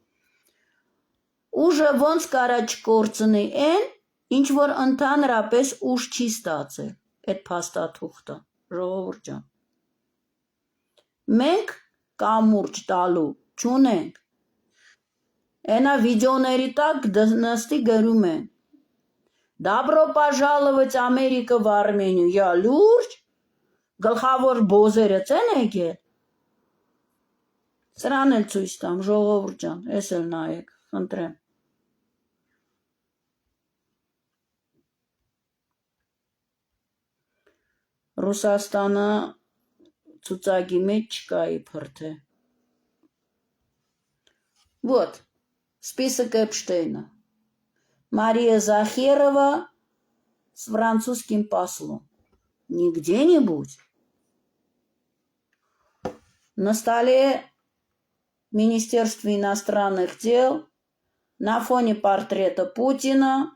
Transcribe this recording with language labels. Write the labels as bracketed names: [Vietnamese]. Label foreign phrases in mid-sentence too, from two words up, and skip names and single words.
[Armenian] Ուժը ոնց կարա չկորցնի են, ինչ որ ընդհանրապես ուժ չի ստացել, այդ փաստաթուղթը, ժողովուրդ ջան։ Մենք կամուրջ տալու չունենք։ Այնա վիդեոների տակ նստի գրում են. [Russian] Добро пожаловать [Armenian] Ամերիկա в Արմենիա, յա լուրջ, գլխավոր բոզերը ցեն եկել։ Սրան էլ ցույց տամ, ժողովուրդ ջան, էս էլ նայեք, խնդրեմ։ Ռուսաստանը ցուցակի մեջ չկա իբրթե։ [Russian] Вот, список Эпштейна. Мария Захерова с французским послом. Не где-нибудь. На столе Министерства иностранных дел, на фоне портрета Путина.